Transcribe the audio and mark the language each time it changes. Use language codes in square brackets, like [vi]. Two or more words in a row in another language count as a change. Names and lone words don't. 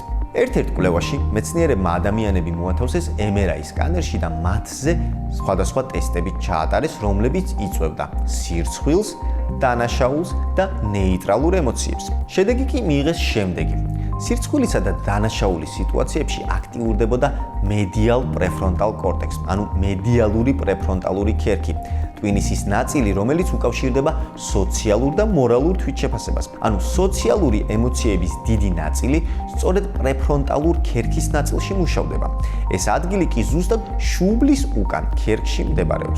[ka] ერთ-ერთ კვლევაში მეცნიერებმა ადამიანები მოათავსეს MRI სკანერში და მათზე სხვადასხვა ტესტები ჩაატარეს, რომლებიც იწვევდა სირცხვილს, დანაშაულს და ნეიტრალურ ემოციებს. შედეგი კი მიიღეს შემდეგი. სირცხვილისა და დანაშაულის სიტუაციებში აქტიურდებოდა [en] medial prefrontal cortex, [ka] ანუ მედიალური პრეფრონტალური ქერქი. ტვინის ის ნაწილი, რომელიც უკავშირდება სოციალურ და მორალურ თვითშეფასებას. ანუ სოციალური ემოციების დიდი ნაწილი სწორედ პრეფრონტალურ ქერქის ნაწილში მუშავდება. ეს ადგილი კი ზუსტად შუბლის უკან ქერქში მდებარეობს.